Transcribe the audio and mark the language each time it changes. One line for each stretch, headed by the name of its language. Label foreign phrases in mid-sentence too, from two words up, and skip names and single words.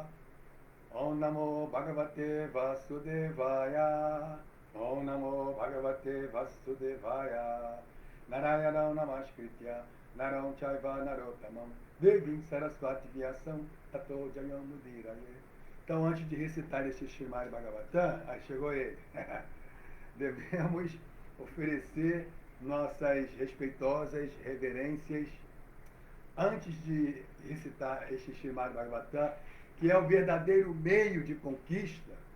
Sanskrit: ओं नमो भगवते वासुदेवाय. ओं नमो भगवते वासुदेवाय. नारायणम् नमस्कृत्य नरम् चैव नरोत्तमम् देवीम् सरस्वती व्यासम् ततो जयम् मुदिरये.
Portuguese: Então, antes de recitar este Srimad Bhagavatam, aí chegou ele. Devemos oferecer nossas respeitosas reverências antes de recitar este Srimad Bhagavatam, que é o verdadeiro meio de conquista.